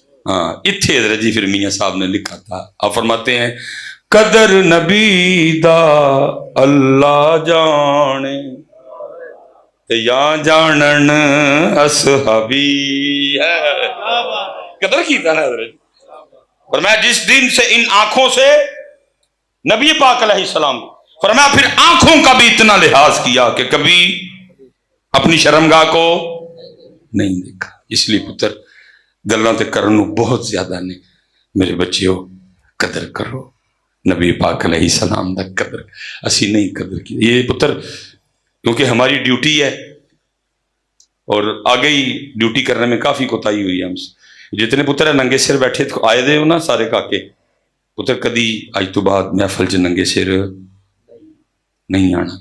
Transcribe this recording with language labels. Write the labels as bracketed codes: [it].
[ur] ہاں اتھے حضرت جی پھر میاں صاحب نے لکھا تھا, آپ فرماتے ہیں [pa] قدر نبی دا اللہ جانے یا جانن اصحابی [ur] ہے. قدر کی تھا نا حضرت. فرمایا جس دن سے ان آنکھوں سے نبی پاک علیہ السلام, فرمایا پھر آنکھوں کا بھی اتنا لحاظ کیا کہ کبھی اپنی شرمگاہ کو نہیں دیکھا. [pa] اس لیے پتر گلاں تے کرنو بہت زیادہ نے. میرے بچیو قدر کرو نبی پاک علیہ السلام دا قدر. اسی نہیں قدر کی یہ پتر [ur] کیونکہ ہماری ڈیوٹی ہے اور آگے ہی ڈیوٹی کرنے میں کافی کوتاہی ہوئی ہے ہم سے. [pa] جتنے پتر ننگے سر بیٹھے آئے دے ہو نا سارے کاکے پتر, کدی اج تو بعد محفل چ ننگے سر نہیں آنا.